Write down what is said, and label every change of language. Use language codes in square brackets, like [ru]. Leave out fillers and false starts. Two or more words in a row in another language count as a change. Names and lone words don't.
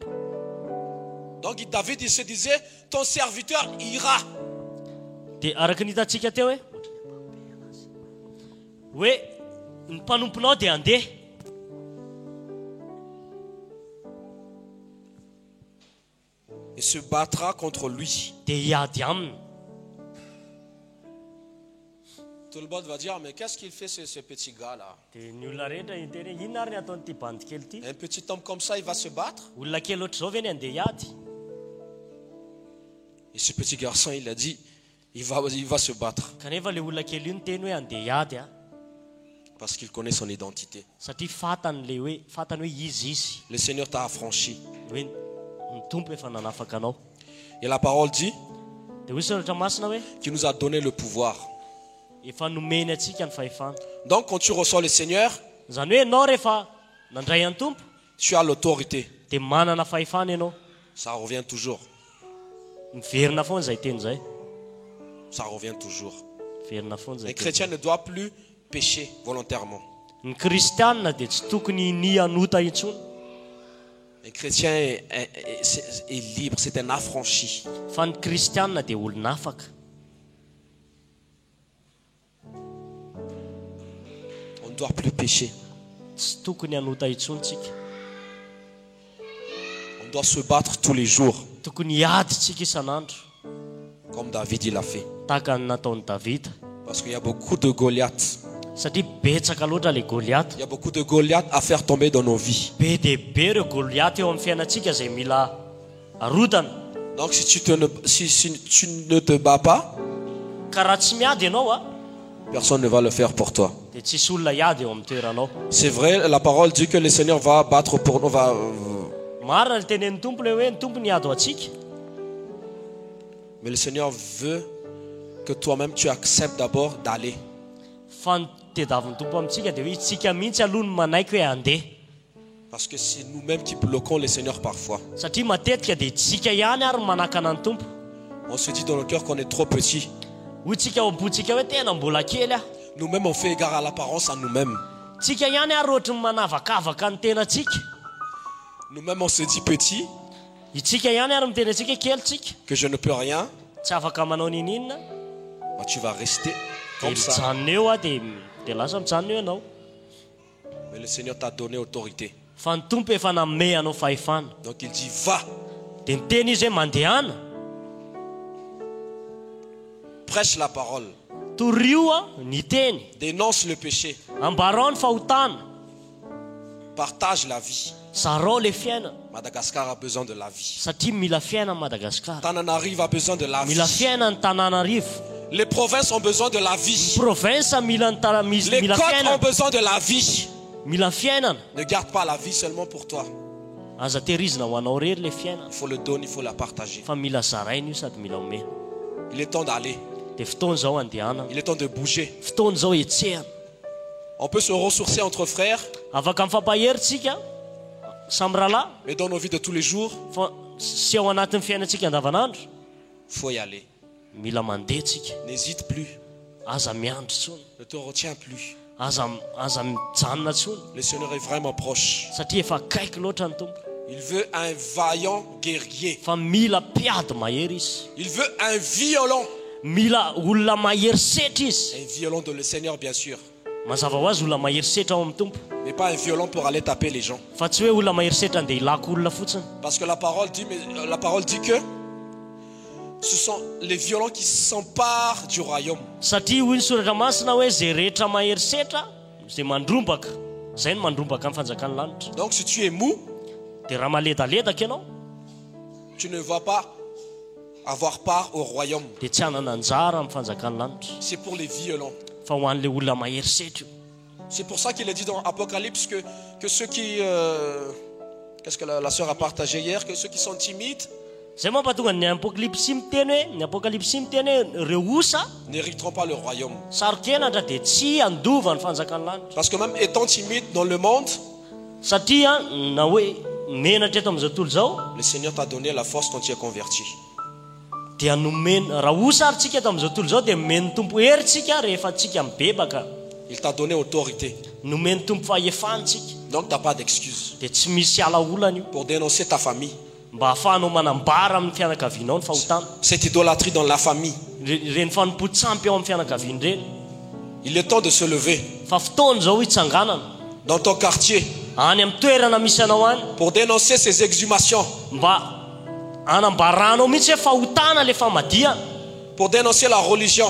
[fr] Donc David, il se disait, ton serviteur ira. [mg] dia araka ny hitantsika teo hoe ny mpanomponao dia andeha [fr] Et se battra contre lui. [mg] dia hiady aminy [fr] Tout le monde va dire, mais qu'est-ce qu'il fait ce petit gars-là? [mg] dia ny olona rehetra iteny hoe inona ary ny ataonyity bandy kely ity [fr] Un petit homme comme ça, il va se battre. [mg] olona kely ohatr' zao ve ny andeha hiady [fr] Et ce petit garçon, il a dit, il va se battre. [mg] kanefa le olona kely io ny teny hoe andeha hiady a [fr] Parce qu'il connaît son identité. [mg] satria fantany hoe izy [fr] Le Seigneur t'a affranchi. [mg] hoe ny tompo efa nanafaka anao [fr] Et la parole dit [mg] dia hoy soratra masina hoe [fr] qu'il nous a donné le pouvoir. [mg] efa nomeny atsika ny fahefana [fr] Donc quand tu reçois le Seigneur, [mg] zany hoe ianao rehefa nandray any tompo [fr] tu as l'autorité. [mg] dia manana fahefana ianao [fr] Ça revient toujours. [mg] miverina foana zay teny zay [fr] Ça revient toujours. [mg] miverina foana zay [fr] Les [mg] teny [fr] chrétiens ne doivent plus pécher volontairement. [mg] ny kristianina dia tsy tokony ny anota intsony [fr] Un chrétien est libre, c'est un affranchi. [mg] fa ny kristianina dia olona afaka [fr] On ne doit plus pécher. [mg] tsy tokony anota intsontsika [fr] On doit se battre tous les jours, [mg] tokony hiadytsika isan'andro [fr] comme David il a fait. [mg] tahaka ny nataony davida [fr] Parce qu'il y a beaucoup de Goliaths. [mg] satria betsaka loatra le Goliath. [fr] Il y a beaucoup de Goliath à faire tomber dans nos vies. [mg] Be dia be reo Goliath eo amin'ny fiainantsika izay mila arodana. [fr] Donc si tu ne te bats pas, [mg] Ka raha tsy miady ianao [fr] personne ne va le faire pour toi. [mg] dia tsisy olona hiady eo amin'ny toeranao. [fr] C'est vrai, la parole dit que le Seigneur va battre pour nous, [mg] Marina ny tenen'ny tompo le hoe ny tompo niady ho antsika. [fr] mais le Seigneur veut que toi-même tu acceptes d'abord d'aller. [mg] Fa ny tediavin'ny tompo amintsika dia hoe itsika mihitsy aloha ny manaiky hoe handeha. [fr] Parce que c'est nous-mêmes qui bloquons le Seigneur parfois. [mg] Satria matetika dia tsika ihany ary manakana ny tompo. [fr] On se dit dans le cœur qu'on est trop petit. [mg] Hoy tsika ao am-pontsika hoe tena mbola kely [fr] Nous-mêmes on fait égard à l'apparence à nous-mêmes. [mg] Tsika ihany ary ohatry ny manavakavaka ny tenatsika. [fr] Nous-mêmes on se dit petit, [mg] Itsika ihany ary miteny antsika kely tsika. [fr] que je ne peux rien. [mg] Tsy afaka manao ninina. [fr] Bah, tu vas rester [mg] Dia [fr] comme ça. [mg] mijanona eo dia lasa mijanona eo ianao. [fr] Mais le Seigneur t'a donné autorité. [mg] Fa ny tompo efa nanome anao fahefana. [fr] Donc il dit va, [mg] Dia miteny izy hoe mandehana. [fr] prêche la parole, [mg] Torio ny teny. [fr] dénonce le péché, [mg] Ambarao ny fahotana. [fr] partage la vie. [mg] Sarao le fiaina. [fr] Madagascar a besoin de la vie. [mg] Satria mila fiaina ny Madagasikara. [fr] Tananarive a besoin de la vie. [mg] Mila fiaina ny Tananarivo. [fr] Les provinces ont besoin de la vie. [mg] Provinsa mila [fr] Les [mg] mila [fr] côtes ont [mg] fiainana. [fr] besoin de la vie. [mg] Mila fiainana. [fr] Ne garde pas la vie seulement pour toi. [mg] Aza tehirizina ho anao rery le fiaina. [fr] Il faut le donner, il faut la partager. [mg] Fa mila zaraina io sady mila omena. [fr] Il est temps d'aller. [mg] Dia fotoana zao andehana. [fr] Il est temps de bouger. [mg] Fotoana zao etsehana. [fr] On peut se ressourcer entre frères, [mg] Afaka mifampahery tsika samy rahalahy. [fr] mais dans nos vies de tous les jours, [mg] Fa sy ao anatin'ny fiainantsika andavanandro. [fr] il faut y aller. [mg] Mila mandeha tsika. [fr] N'hésite plus. [mg] Aza miandry tsony. [fr] Ne te retiens plus. [mg] Aza mijanona tsony. [fr] Le Seigneur est vraiment proche. [mg] Satria efa akaiky loatra ny tompo. [fr] Il veut un vaillant guerrier. [mg] Fa mila mpiady mahery izy. [fr] Il veut un violon. [mg] Mila olona mahery setra izy. [fr] Un violon de le Seigneur, bien sûr. [mg] Mazava ho azy olona mahery setra ao amin'ny tompo. [fr] Mais pas un violon pour aller taper les gens. [mg] Fa tsy hoe olona mahery setra andeha hilako olona fotsiny. [fr] Parce que la parole dit que ce sont les violents qui s'emparent du royaume. [mg] Satria hoy ny soratra masina hoe zay rehetra mahery setra zay mandrombaka. Zay no mandrombaka amin'ny fanjakan'ny lanitra. [fr] Donc si tu es mou, [mg] Dia raha maledaledaka ianao [fr] tu ne vas pas avoir part au royaume. [mg] dia tsy hanana anjara amin'ny fanjakan'ny lanitra. [fr] C'est pour les violents. [mg] Fa ho an'ilay olona mahery setra io. [fr] C'est pour ça qu'il est dit dans Apocalypse que ceux qui... Qu'est-ce que la sœur a partagé hier? Que ceux qui sont timides [mg] Zay mampatonga ny apokalipsy miteny hoe reo osa [fr] n'hériteront pas le royaume. [mg] sarokenatra dia tsy andova ny fanjakan'ny lanitra. [fr] Parce que même étant timide dans le monde, [mg] Satria na hoe menatra eto amin'izao tontolo zao [fr] le Seigneur t'a donné la force quand tu es converti. [mg] dia nomena raha osa ary tsika eto amin'izao tontolo zao dia nomeny tompo hery tsika rehefa tsika mibebaka. [fr] Il t'a donné autorité. [mg] Nomeny tompo fahefantsika [fr] Donc tu n'as pas d'excuse [mg] dia tsy misy ala olana io [fr] pour dénoncer ta famille. [mg] mba hahafahanao manambara amin'ny fianakavianao ny fahotana. [fr] Cette idolâtrie dans la famille. [mg] Reny fanompo-tsampy ao amin'ny fianakaviany reny. [fr] Il est temps de se lever [mg] Fa fotoana zao hitsanganana [fr] dans ton quartier [mg] any amin'ny toerana misy anao any [fr] pour dénoncer ces exhumations, [mg] mba anambaranao mihitsy hoe fahotana le famadiana. [fr] pour dénoncer la religion.